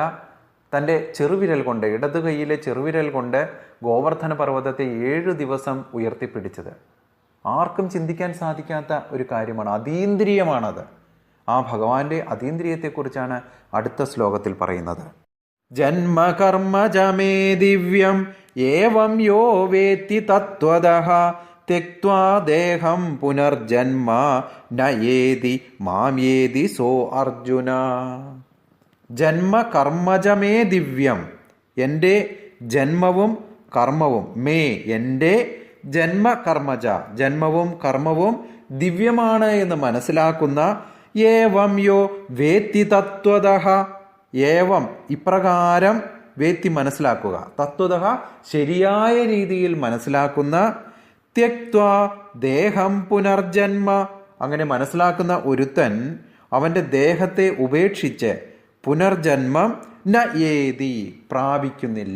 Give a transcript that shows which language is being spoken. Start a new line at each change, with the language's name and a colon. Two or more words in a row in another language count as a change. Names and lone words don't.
Malayalam: തൻ്റെ ചെറുവിരൽ കൊണ്ട്, ഇടത് കൈയിലെ ചെറുവിരൽ കൊണ്ട് ഗോവർദ്ധന പർവ്വതത്തെ 7 ദിവസം ഉയർത്തിപ്പിടിച്ചത് ആർക്കും ചിന്തിക്കാൻ സാധിക്കാത്ത ഒരു കാര്യമാണ്. അതീന്ദ്രിയമാണത്. ആ ഭഗവാന്റെ അതീന്ദ്രിയത്തെക്കുറിച്ചാണ് അടുത്ത ശ്ലോകത്തിൽ പറയുന്നത്.
Sanskrit: ജന്മകർമ്മജമേ ദിവ്യം ഏവം യോ വേത്തി തത്വതഃ ത്യക്ത്വാ ദേഹം പുനർജന്മ നയേതി മാംയേതി സോ അർജുന. ജന്മകർമ്മജമേ ദിവ്യം,
Malayalam: എൻ്റെ ജന്മവും കർമ്മവും, മേ എൻ്റെ ജന്മകർമ്മജ, ജന്മവും കർമ്മവും ദിവ്യമാണ് എന്ന് മനസ്സിലാക്കുന്ന,
Sanskrit: ഏവം യോ വേത്തി തത്വതഃ,
Malayalam: ഏവം ഇപ്രകാരം വേത്തി മനസ്സിലാക്കുക, തത്വതഃ ശരിയായ രീതിയിൽ മനസ്സിലാക്കുന്ന,
Sanskrit: ത്യക്ത്വാ ദേഹം പുനർജന്മ
Malayalam: അങ്ങനെ മനസ്സിലാക്കുന്ന ഒരുത്തൻ അവൻ്റെ ദേഹത്തെ ഉപേക്ഷിച്ച് പുനർജന്മം
Sanskrit: ന ഏതി
Malayalam: പ്രാപിക്കുന്നില്ല.